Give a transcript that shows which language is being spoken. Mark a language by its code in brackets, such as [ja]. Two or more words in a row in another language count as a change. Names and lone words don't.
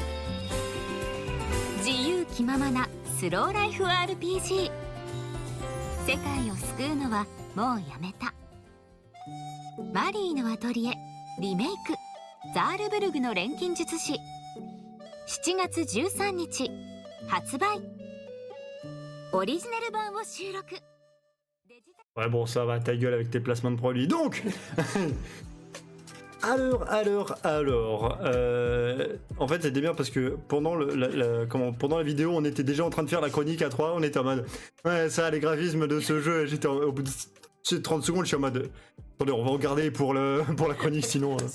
[ja] 自由気ままなスローライフ RPG。世界を救うのはもうやめた。マリーのアトリエリメイクザールブルグの錬金術師、7月13日発売。オリジナル版を収録。 [fr] Ouais, bon, ça va, ta gueule avec tes placements de produits. Donc, alors, en fait, c'était bien parce que pendant pendant la vidéo, on était déjà en train de faire la chronique à 3. On était en mode, ouais, ça, les graphismes de ce jeu. J'étais au bout de 30 secondes, je suis en mode, attendez, on va regarder pour la chronique, sinon.